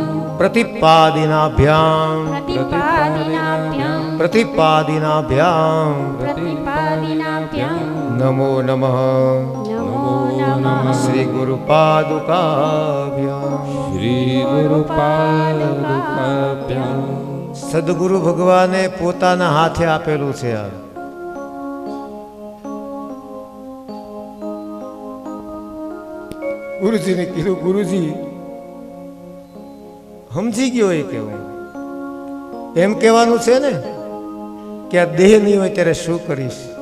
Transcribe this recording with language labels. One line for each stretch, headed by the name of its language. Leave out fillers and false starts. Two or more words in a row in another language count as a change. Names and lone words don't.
Sanskrit: प्रतिपादिनाभ्याम प्रतिपादिनाभ्यां प्रतिपादिनाभ्याम प्रतिपादिनाभ्यां नमो नमः नमो नमः. श्री गुरु पादुकाभ्याम. श्री गुरु पादुकाभ्याम.
Gujarati: સદગુરુ ભગવાને પોતાના હાથે આપેલું છે. આ ગુરુજીને કીધું, ગુરુજી સમજી ગયો એ કેવું? એમ કહેવાનું છે ને કે આ દેહ નહીં હોય ત્યારે શું કરીશ?